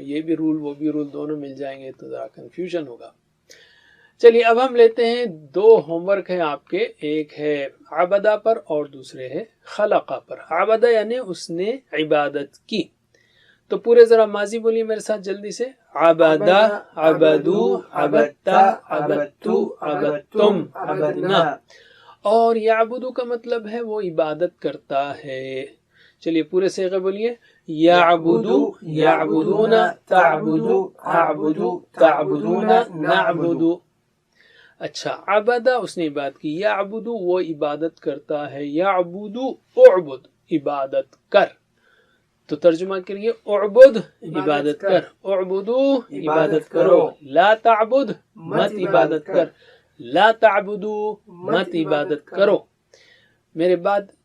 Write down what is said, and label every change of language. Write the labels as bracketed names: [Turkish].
[Urdu] یہ بھی رول وہ بھی رول دونوں مل جائیں گے تو ذرا کنفیوژن ہوگا. چلیے اب ہم لیتے ہیں 2 ہوم ورک ہیں آپ کے. ایک ہے عبدہ پر اور دوسرے ہے خلقہ پر. عبدہ یعنی اس نے عبادت کی. تو پورے ذرا ماضی بولیے میرے ساتھ جلدی سے. [Arabic] عبدہ، عبدو، عبدتا، عبدتو، عبدتم، عبدنا. [Urdu] اور یعبدو کا مطلب ہے وہ عبادت کرتا ہے. چلیے پورے صیغے بولیے. [Arabic] یعبدو، یعبدون، تعبدو، اعبدو، تعبدون، نعبدو. [Urdu] اچھا، عبدہ اس نے عبادت کی، یعبدو وہ عبادت کرتا ہے، یعبدو اعبد عبادت کر. تو ترجمہ کریے. اعبد عبادت کر، اعبدو عبادت کرو، لا تعبد مت عبادت کر، لا تعبدو مت عبادت کرو. میرے بعد